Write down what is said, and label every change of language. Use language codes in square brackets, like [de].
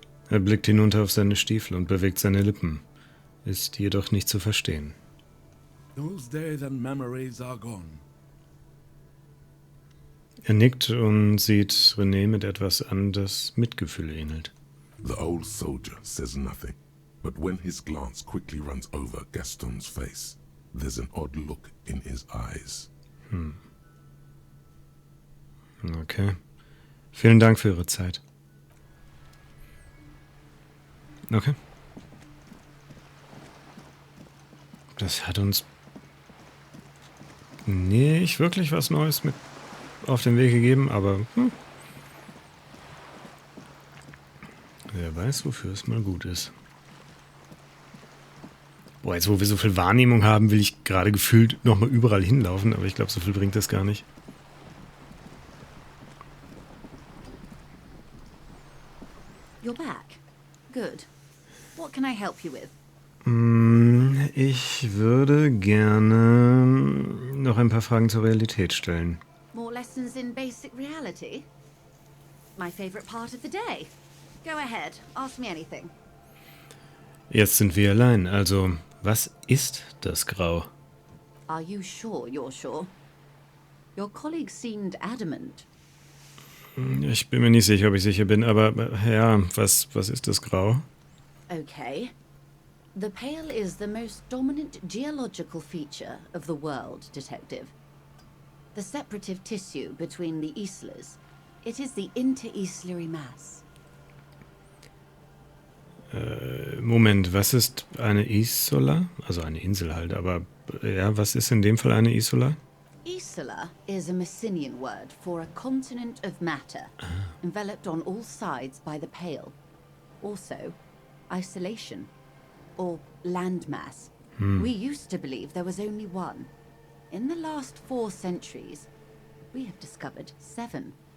[de] Er blickt hinunter auf seine Stiefel und bewegt seine Lippen, ist jedoch nicht zu verstehen. [en] Those days and memories are gone. [de] Er nickt und sieht René mit etwas an, das Mitgefühl ähnelt. [en] The old soldier says nothing, but when his glance quickly runs over Gaston's face, there's an odd look in his eyes. Okay. [de] Vielen Dank für Ihre Zeit. [en] Okay. [de] Das hat uns nicht wirklich was Neues mit auf den Weg gegeben, aber wer weiß, wofür es mal gut ist. Boah, jetzt wo wir so viel Wahrnehmung haben, will ich gerade gefühlt nochmal überall hinlaufen, aber ich glaube, so viel bringt das gar nicht. [en] You're back. Good. What can I help you with? [de] Ich würde gerne noch ein paar Fragen zur Realität stellen. [en] More lessons in basic reality? My favorite part of the day. Go ahead, ask me anything. [de] Jetzt sind wir allein, also was ist das Grau? [en] Are you sure you're sure? Your colleague seemed adamant. [de] Ich bin mir nicht sicher, ob ich sicher bin, aber ja, was ist das Grau? [en] Okay. The pale is the most dominant geological feature of the world, Detective. The separative tissue between the islas. It is the inter-islary mass. [de] Moment, was ist eine Isola? Also eine Insel halt, aber ja, was ist in dem Fall eine Isola? [en] Isola is a Messinian word for a continent of matter, enveloped on all sides by the Pale. Also, isolation, or landmass. We used to believe there was only one. In the last 4 centuries, we have discovered 7.